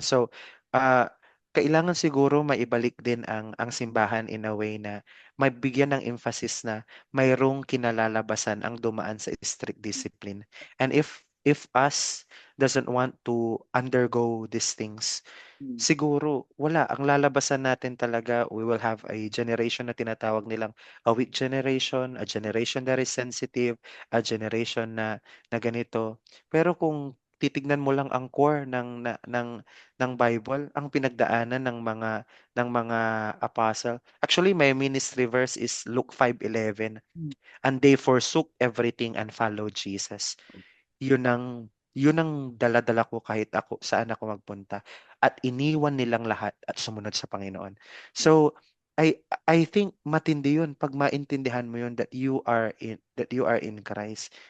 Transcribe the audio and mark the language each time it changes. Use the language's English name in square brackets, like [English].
[Filipino] So, ah, kailangan siguro maibalik din ang simbahan [English] in a way [Filipino] na mabigyan ng emphasis na mayroong kinalalabasan ang dumaan sa strict discipline. [English] And if us doesn't want to undergo these things, Mm. [Filipino] siguro wala. Ang lalabasan natin talaga, [English] we will have a generation na tinatawag nilang a weak generation, a generation that is sensitive, a generation na ganito. [Filipino] Pero kung titignan mo lang ang core ng Bible, ang pinagdaanan ng mga apostle. [English] Actually, my ministry verse is Luke 5:11. Mm. And they forsook everything and followed Jesus. [Filipino] Yun ang dala-dala ko kahit ako saan ako magpunta at iniwan nilang lahat at sumunod sa Panginoon. [English] So I think [Filipino] matindi yun pag maintindihan mo yun [English] that you are in Christ.